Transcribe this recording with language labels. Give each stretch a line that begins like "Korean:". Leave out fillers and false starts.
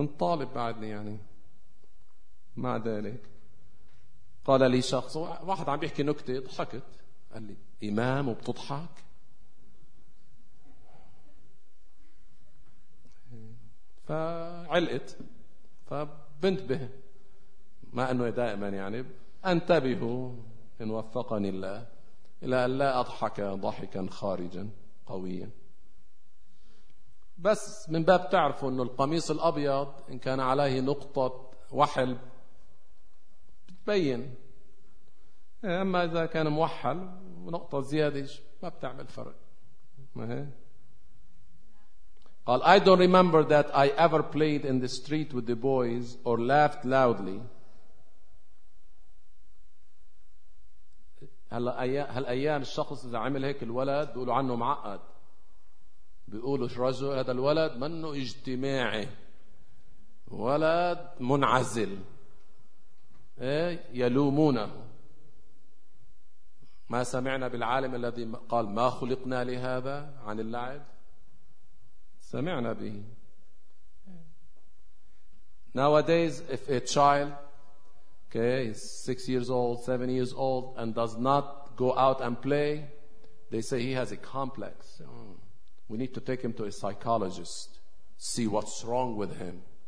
Arabic: كنت طالب بعدني يعني. مع ذلك قال لي شخص واحد عم بيحكي نكتة ضحكت، قال لي إمام وبتضحك؟ فعلقت، فبنتبه، ما أنه دائما يعني أنتبه إن وفقني الله إلى أن لا أضحك ضحكا خارجا قويا. بس من باب تعرفوا أنه القميص الأبيض إن كان عليه نقطة وحل بتبين، أما إذا كان موحل ونقطة زيادة ما بتعمل فرق. ما هي؟ قال
English: I don't remember that I ever played in the street with the boys or laughed loudly.
Arabic: هالأيام الشخص إذا عمل هيك الولد بيقولوا عنه معقد، بيقولوا شو رجل هذا الولد، منه اجتماعي، ولد منعزل، يلومونه. ما سمعنا بالعالم الذي قال ما خلقنا لهذا عن اللعب؟ سمعنا به.
English: Nowadays if a child is 6 years old, 7 years old and does not go out and play, they say he has a complex. We need to take him to a psychologist, see what's wrong with him.